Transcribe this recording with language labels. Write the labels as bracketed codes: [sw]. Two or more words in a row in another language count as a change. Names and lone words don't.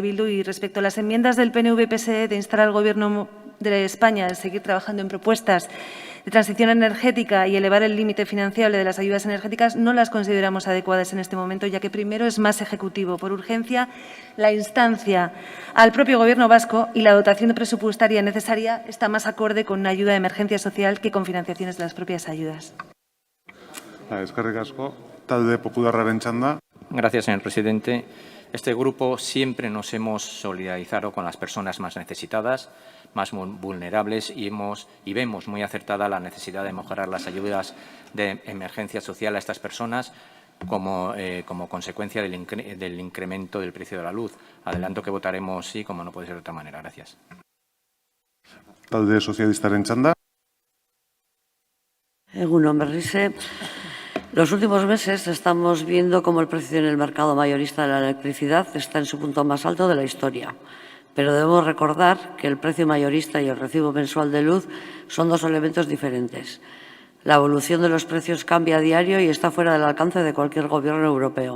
[es] Bildu, y respecto a las enmiendas del PNV-PSE de instar al Gobierno de España a seguir trabajando en propuestas de transición energética y elevar el límite financiable de las ayudas energéticas, no las consideramos adecuadas en este momento, ya que primero es más ejecutivo. Por urgencia, la instancia al propio Gobierno vasco y la dotación presupuestaria necesaria está más acorde con una ayuda de emergencia social que con financiaciones de las propias ayudas. [eu] Eskerrik asko. Talde Popularraren txanda. [es] Gracias, señor presidente. Este grupo siempre nos hemos solidarizado con las personas más necesitadas, más vulnerables y vemos muy acertada la necesidad de mejorar las ayudas de emergencia social a estas personas como consecuencia del incremento del precio de la luz. Adelanto que votaremos sí, como no puede ser de otra manera. Gracias. [eu] Talde sozialistaren txanda. Egunon, berriz. [es] Los últimos meses estamos viendo cómo el precio en el mercado mayorista de la electricidad está en su punto más alto de la historia. Pero debemos recordar que el precio mayorista y el recibo mensual de luz son dos elementos diferentes. La evolución de los precios cambia a diario y está fuera del alcance de cualquier gobierno europeo.